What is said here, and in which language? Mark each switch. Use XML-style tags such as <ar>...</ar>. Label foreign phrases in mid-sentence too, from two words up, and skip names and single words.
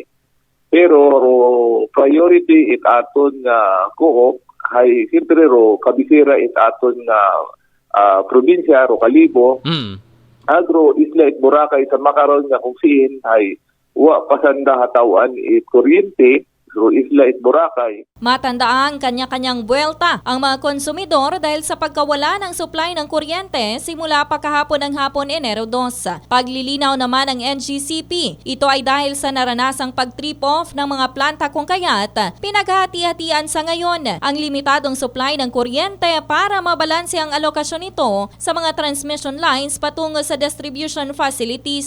<akl>Pero priority it aton nga coop ay siyempre kabisira it aton nga probinsya ro Kalibo. Agro Isla at Boracay sa makaron nga kung siin ay wa pasanda hatawan it kuryente ro Isla at Boracay.</akl> <tl>Matandaan kanya-kanyang buwelta ang mga konsumidor dahil sa pagkawala ng supply ng kuryente simula pa kahapon ng hapon Enero 2. Paglilinaw naman ng NGCP, ito ay dahil sa naranasang pag-trip off ng mga planta kung kaya't pinaghati-hatian sa ngayon ang limitadong supply ng kuryente para mabalanse ang alokasyon nito sa mga</tl> <en>transmission lines</en> <tl>patungo sa</tl> <en>distribution facilities.</en>